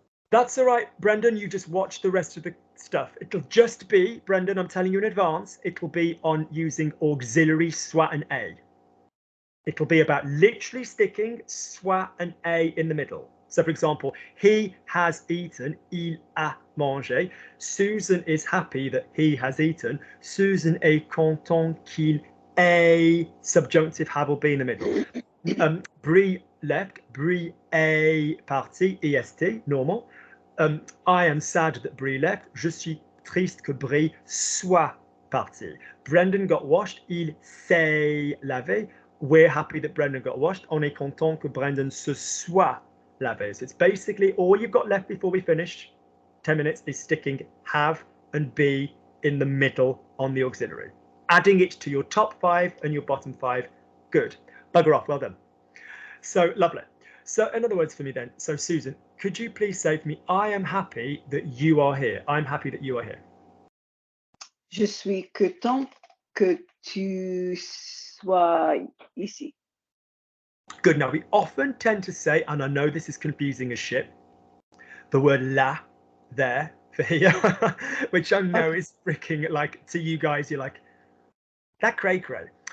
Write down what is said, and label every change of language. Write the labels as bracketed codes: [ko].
[en] That's all right, Brendan. You just watch the rest of the stuff. It'll just be, Brendan, I'm telling you in advance, it'll be on using auxiliary soit and a. It'll be about literally sticking soit and a in the middle. So, for example, he has eaten, [fr] il a mangé. [en] Susan is happy that he has eaten. [fr] Susan est content qu'il ait. [en] Subjunctive have will be in the middle. Brie left. Brie [fr] est parti. Est, [en] normal. I am sad that Brie left. [fr] Je suis triste que Brie soit parti. [en] Brendan got washed. [fr] Il s'est lavé. [en] We're happy that Brendan got washed. [fr] On est content que Brendan se soit lavé. [en] So it's basically all you've got left before we finish 10 minutes is sticking have and be in the middle on the auxiliary. adding it to your top 5 and your bottom 5. Good. Bugger off. Well done. So lovely. So in other words for me then, so Susan, could you please say for me, I am happy that you are here. I'm happy that you are here. [fr] Je suis content que tu sois ici. [en] Good. Now we often tend to say, and I know this is confusing as shit, the word là there for here, which I know is freaking like, to you guys, you're like, that cray cray.